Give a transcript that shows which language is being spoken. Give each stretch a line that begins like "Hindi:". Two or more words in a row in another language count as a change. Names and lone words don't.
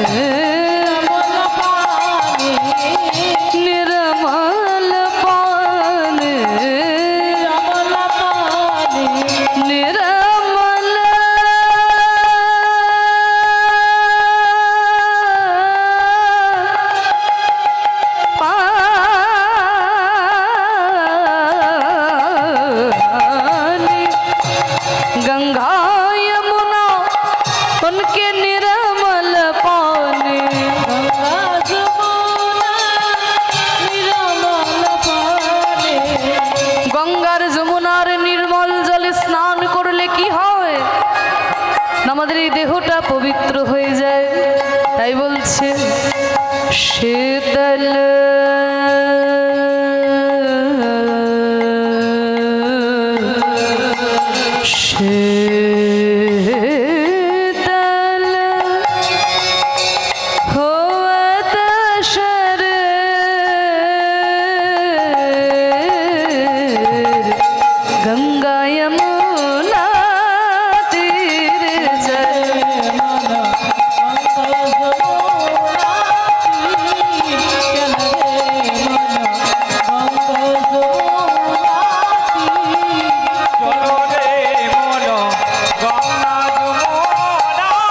Hindi: निर्मल पान, निर्मल पान, निर्मल पानी। गंगा यमुना उनके निर्मल पानी,
Bangla: गंगार যমুনার নির্মল জলে স্নান করলে কি হয়? আমাদের এই দেহটা পবিত্র হয়ে যায়। তাই বলছে শীতল
Hindi: शीतल होवत शरीर, गंगा यमुना तीरे चल।
Bangla: চলো রে মন গঙ্গা যমুনা